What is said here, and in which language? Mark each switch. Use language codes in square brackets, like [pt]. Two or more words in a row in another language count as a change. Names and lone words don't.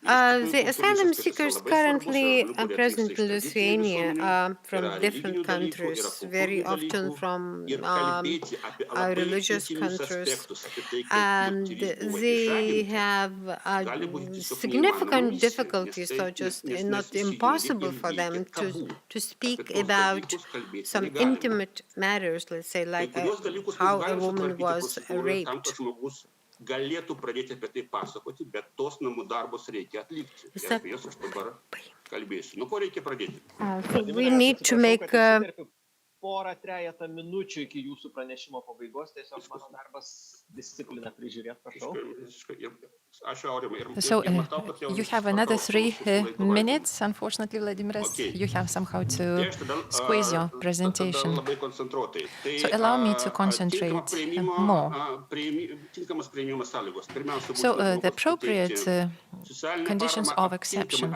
[en] The asylum seekers currently are present in Lithuania are from different countries, very often from our religious countries, and they have significant difficulties, so just not impossible for them to speak about some intimate matters, let's say, like how a woman was raped. [lt] Galėtų pradėti apie tai pasakoti, bet tos namų darbus reikia atlikti. Apie juos aš dabar kalbėsiu. Nuo ko reikia pradėti? [en] We need to make [lt] porą trejetą minučių iki jūsų pranešimo pabaigos, tiesiog mano darbas discipliną prižiūrėti, prašau. [en] So you have another 3 minutes. Unfortunately, Vladimiras, you have somehow to squeeze your presentation. So allow me to concentrate more. So the appropriate conditions of exception.